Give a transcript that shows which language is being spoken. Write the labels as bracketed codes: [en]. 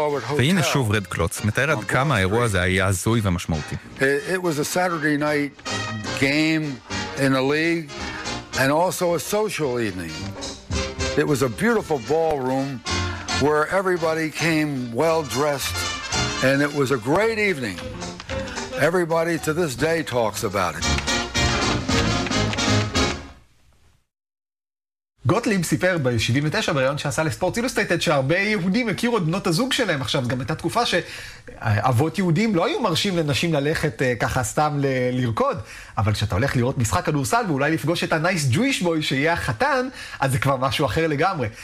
[he] והנה שוב רד קלוץ, מתאר עד כמה האירוע הזה היה זוי ומשמעותי. [en] It was a Saturday night game in a league and also a social evening. It was a beautiful ballroom where everybody came well dressed and it was a great evening. Everybody to this day talks about it. [he] גוטליב סיפר ב-79 בריאיון שעשה לספורט אילוסטייטד שהרבה יהודים הכירו את בנות הזוג שלהם. עכשיו, גם הייתה תקופה שאבות יהודים לא היו מרשים לנשים ללכת ככה סתם לרקוד, אבל כשאתה הולך לראות משחק כדורסל ואולי לפגוש את [en] הנייס ג'ויש בוי [he] שיהיה החתן, אז זה כבר משהו אחר לגמרי.